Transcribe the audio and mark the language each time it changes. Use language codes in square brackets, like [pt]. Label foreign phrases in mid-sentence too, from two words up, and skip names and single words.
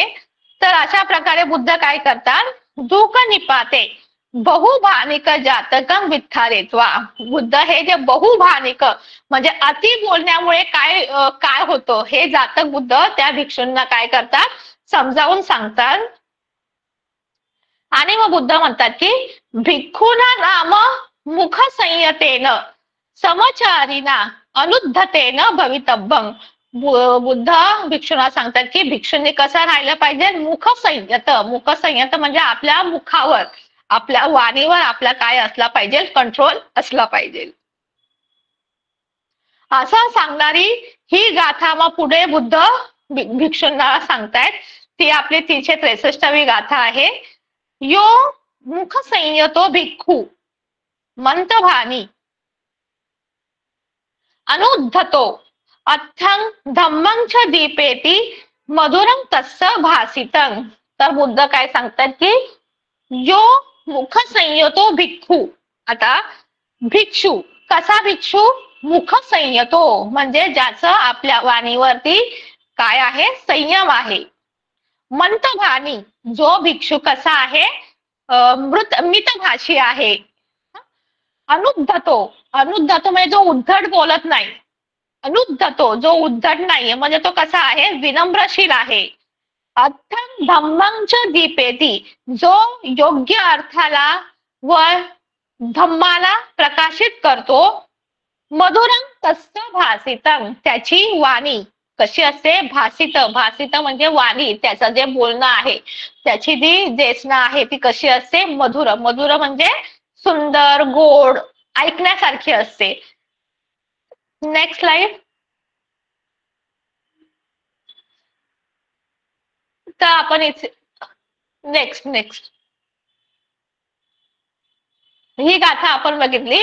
[mr] तर अशा प्रकारे बुद्ध काय करतात, [pi] दुःख निपाते बहुभानिक जातकम वित्थारेत्वा. [mr] बुद्ध हे जे बहुभानिक म्हणजे अति बोलण्यामुळे काय होतं, हे जातक बुद्ध त्या भिक्षूंना काय करतात, समजावून सांगतात. आणि मग बुद्ध म्हणतात की [pi] भिक्खूना नाम मुख संयतेन समचारिना अनुद्धतेन भवितव्यम. [mr] बुद्ध भिक्षूंना सांगतात की भिक्षूंनी कसं राहिलं पाहिजे, मुख संयत म्हणजे आपल्या मुखावर, आपल्या वाणीवर आपला काय असला पाहिजे, कंट्रोल असला पाहिजे, असं सांगणारी ही गाथा मग पुढे बुद्ध भिक्षूंना सांगतायत. ती आपली 363वी गाथा आहे. [pi] यो मुख संयतो भिक्खू मंतभानी अनुद्धतो अथं धम्मं च दीपेति मधुरं तस्य भासितं. [mr] तर बुद्ध काय सांगतात की [pi] यो मुख संयतो भिक्खू. [mr] आता भिक्षू, कसा भिक्षू, [pi] मुख संयतो [mr] म्हणजे ज्याचं आपल्या वाणीवरती काय आहे, संयम आहे. मंतभानी जो भिक्षू कसा आहे, मितभाषी आहे. अनुद्धतो, अनुद्धतो म्हणजे जो उद्धट बोलत नाही. अनुद्धतो जो उद्धट नाहीये म्हणजे तो कसा आहे, विनम्रशील आहे. [pi] अर्थम धम्मंच दीपेती [mr] जो योग्य अर्थाला व धम्माला प्रकाशित करतो. [pi] मधुरं तस्य भासितं [mr] त्याची वाणी कशी असते, भासित, भासित म्हणजे वाणी, त्याचं जे बोलणं आहे त्याची जी देसना आहे ती कशी असते, मधुर, मधुर म्हणजे सुंदर, गोड, ऐकण्यासारखी असते. [en] Next slide. [mr] तर आपण इथे नेक्स्ट ही गाथा आपण बघितली.